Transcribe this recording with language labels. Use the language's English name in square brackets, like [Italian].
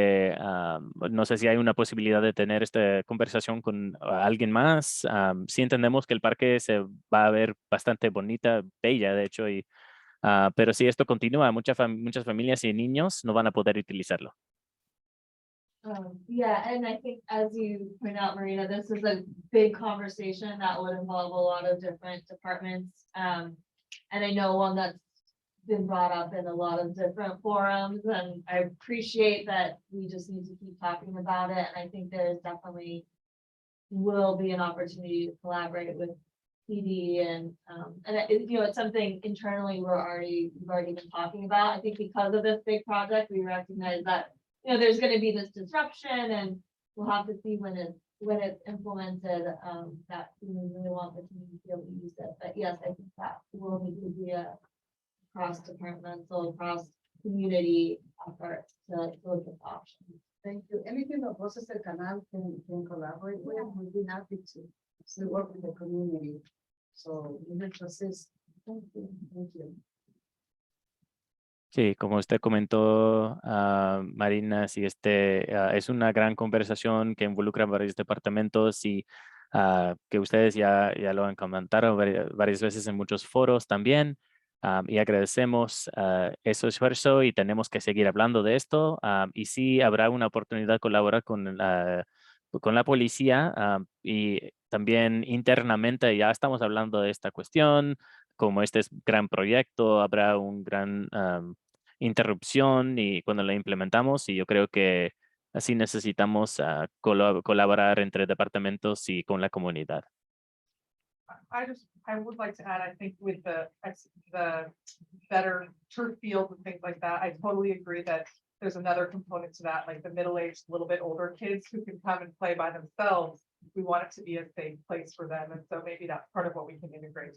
[Spanish] No sé si hay una posibilidad de tener esta conversación con alguien más. Sí entendemos que el parque se va a ver bastante bonita, bella, de hecho, pero si esto continúa, muchas familias y niños no van a poder utilizarlo. [English] Yeah, and I think, as you point out, Marina, this is a big conversation that would involve a lot of different departments. And I know one that's been brought up in a lot of different forums, and I appreciate that we just need to keep talking about it. And I think there's definitely will be an opportunity to collaborate with PD and it's something internally we've already been talking about. I think because of this big project, we recognize that, there's going to be this disruption, and we'll have to see when it's implemented, that we really want the community to be able to use it. But yes, I think that will need to be a cross-departmental, cross-community effort to look at options. Thank you. Anything that Voces del Canal can collaborate with, we'd be happy to. still work with the community. So we need to assist. Thank you. Thank you. [Spanish] Sí, como usted comentó, Marina, sí, es una gran conversación que involucra varios departamentos y que ustedes ya lo han comentado varias veces en muchos foros también. Y agradecemos ese esfuerzo y tenemos que seguir hablando de esto. Y sí, habrá una oportunidad de colaborar con la policía y también internamente ya estamos hablando de esta cuestión. Como este es gran proyecto, habrá un gran interrupción y cuando la implementamos y yo creo que así necesitamos colaborar entre departamentos y con la comunidad. [English] I would like to add, I think with the better turf fields and things like that, I totally agree that there's another component to that, like the middle-aged, little bit older kids who can come and play by themselves. We want it to be a safe place for them. And so maybe that's part of what we can integrate.